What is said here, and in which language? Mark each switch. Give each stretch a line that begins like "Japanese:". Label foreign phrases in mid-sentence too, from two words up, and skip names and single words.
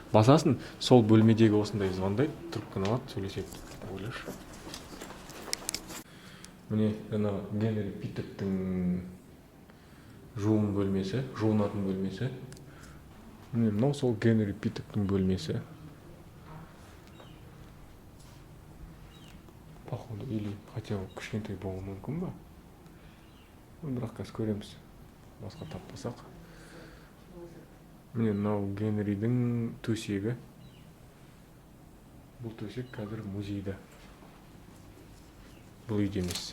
Kazakh: Басасың, сол бөлмедегі осындай звондайды, трубканы алады, сөйлеседі. Ойлаш. Міне, жаңа Генри Питердің жуын бөлмесі, жуынатын бөлмесі. Міне, мынау сол Генри Питердің бөлмесі.
Russian: Походу, или хотя бы
Kazakh: кішкентай болуы мүмкін ба? Бірақ қазір көреміз. Басқа таппасақ. Міне, мынау Генридің төсегі. Бұл төсек қазір музейде. Бұл үйде емес.